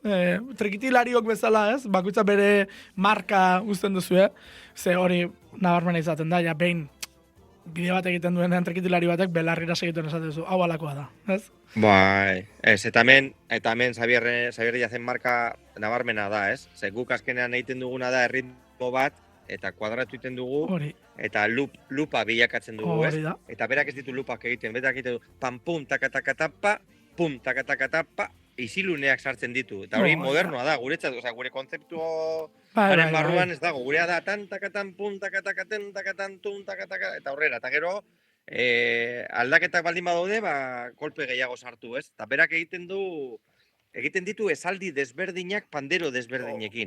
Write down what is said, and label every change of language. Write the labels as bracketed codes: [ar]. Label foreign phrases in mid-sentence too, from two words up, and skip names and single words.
[eu] Trikitilariok bezala, ez? Bakoitza bere marka uzten duzu, ze hori nabarmena izaten da, ja, behin bideo bat egiten duenean trikitilari batek belarrira segituen esaten duzu, hau alakoa da, ez? Bai, ez, eta hemen Xabier jazen marka nabarmena da, ez? Ze guk azkenean egiten duguna da erritmo bat, eta kuadratu egiten dugu, Hori. eta lupa bilakatzen dugu, ez? Hori da. Eta berak ez ditu lupak egiten, berak egiten du, pam-pum, taka-taka-tapa, pum, taka-taka-tapa, isiluneak sartzen ditu. Eta hori modernoa da, guretzat, osea, gure kontzeptu haren barruan ez dago, gurea da, tan, takatan, pum, takatakaten, takatan, tum, takataka, eta horrera, eta gero, aldaketak baldin badaude, kolpe gehiago sartu, ez? Eta berak egiten ditu esaldi desberdinak pandero desberdinekin.